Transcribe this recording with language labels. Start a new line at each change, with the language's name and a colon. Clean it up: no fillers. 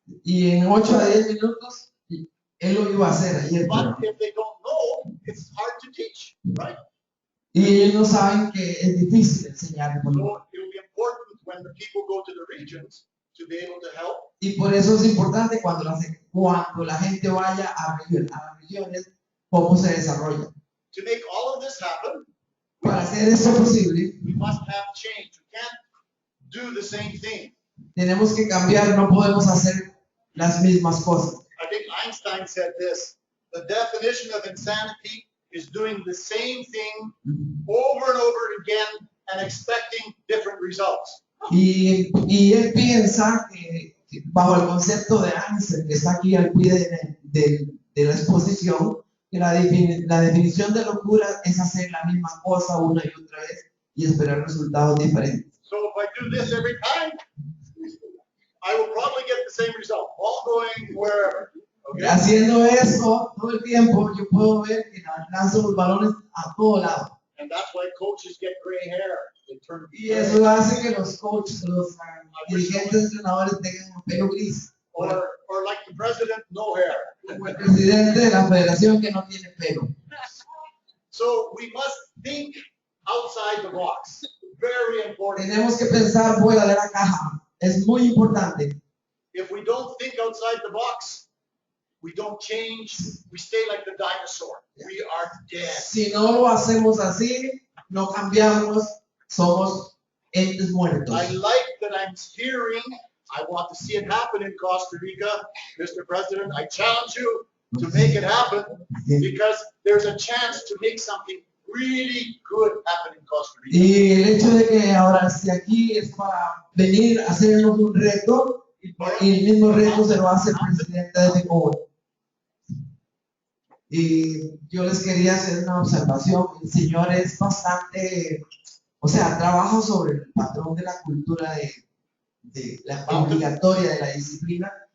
Spanish: Y en 8 a 10 minutos él lo iba a hacer ayer.
English: But if they don't know, it's hard to teach, right?
Spanish: Y ellos no saben que es difícil enseñar.
English: So it will be important when the people go to the regions to be able to help.
Spanish: Y por eso es importante cuando la gente vaya a las regiones, cómo se desarrolla.
English: To make all of this happen,
Spanish: Para hacer eso posible,
English: we must have change. We can't do the same thing.
Spanish: tenemos que cambiar, no podemos hacer las mismas cosas.
English: I think Einstein said this: the definition of insanity is doing the same thing over and over again and expecting different results.
Spanish: Y él piensa que bajo el concepto de Einstein, que está aquí al pie de la exposición, que la definición de locura es hacer la misma cosa una y otra vez y esperar resultados diferentes.
English: So if I do this every time, I will probably get the same result, all going wherever. Okay?
Spanish: Haciendo eso todo el tiempo, yo puedo ver que lanzo los balones a todo lado.
English: And that's why coaches get gray hair. They turn
Spanish: Y eso hace que los coaches, los dirigentes, entrenadores tengan pelo gris.
English: or like the president, no hair.
Spanish: Como el presidente de la federación que no tiene pelo.
English: So we must think outside the box. Very important.
Spanish: Tenemos que pensar fuera de la caja. Es muy importante.
English: If we don't think outside the box, we don't change. We stay like the dinosaur. We are dead.
Spanish: Si no lo hacemos así, no cambiamos, somos entes muertos.
English: I like that I'm hearing. I want to see it happen in Costa Rica, Mr. President. I challenge you to make it happen because there's a chance to make something really good happen in Costa Rica.
Spanish: Y el hecho de que ahora esté aquí es para venir a hacernos un reto y el mismo reto se lo hace el presidente de Fecovol. Y yo les quería hacer una observación. El señor es bastante, o sea, trabaja sobre el patrón de la cultura de la obligatoria de la disciplina.